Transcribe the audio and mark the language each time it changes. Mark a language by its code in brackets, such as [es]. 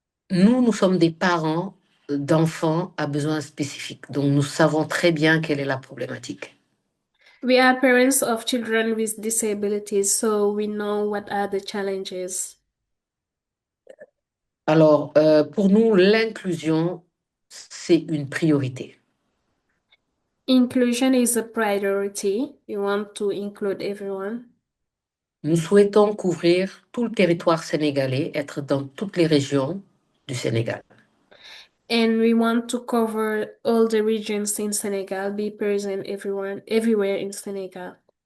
[fr] Nous sommes des parents d'enfants à besoins spécifiques. Donc, nous savons très bien quelle est la problématique. [en] We are parents of children with disabilities, so we know what are the challenges. [fr] Alors, pour nous, l'inclusion, c'est une priorité. [en] Inclusion is a priority. We want to include everyone. [fr] Nous souhaitons couvrir tout le territoire sénégalais, être dans toutes les régions du Sénégal. [en] And we want to cover all the regions in Senegal, be present everywhere in Senegal.